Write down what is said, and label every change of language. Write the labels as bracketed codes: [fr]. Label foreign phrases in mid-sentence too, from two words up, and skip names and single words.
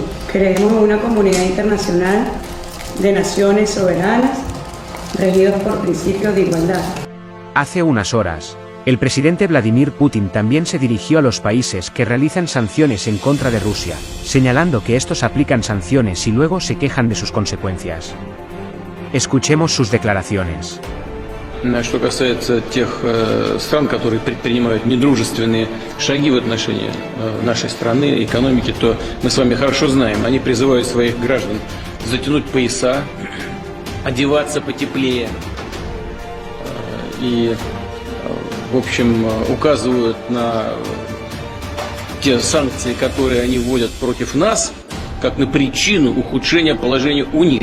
[es] Creemos en una comunidad internacional de naciones soberanas regidos por principios de igualdad. Hace unas horas, el presidente Vladimir Putin también se dirigió a los países que realizan sanciones en contra de Rusia, señalando que estos aplican sanciones y luego se quejan de sus consecuencias. Escuchemos sus declaraciones. [ru] Что касается тех стран, которые предпринимают недружественные шаги в отношении нашей страны, экономики, то мы с вами хорошо знаем, они призывают своих граждан затянуть пояса, одеваться потеплее и, в общем, указывают на те санкции, которые они вводят против нас, как на причину ухудшения положения у них.